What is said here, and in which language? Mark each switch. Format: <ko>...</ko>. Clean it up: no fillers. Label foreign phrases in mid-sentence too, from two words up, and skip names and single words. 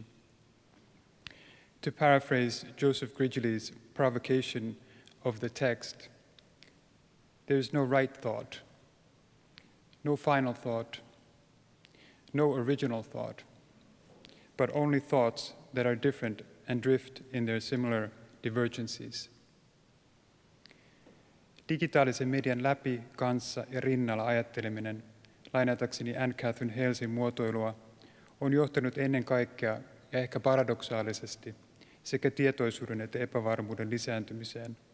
<en>To paraphrase Joseph Gridley's provocation of the text, there is no right thought, no final thought, no original thought, but only thoughts that are different and drift in their similar divergencies.</en> <fi>Digitaalisen median läpi, kanssa ja rinnalla ajatteleminen, lainatakseni Anne Catherine Halesin muotoilua, on johtanut ennen kaikkea ja ehkä paradoksaalisesti sekä tietoisuuden että epävarmuuden lisääntymiseen.</fi>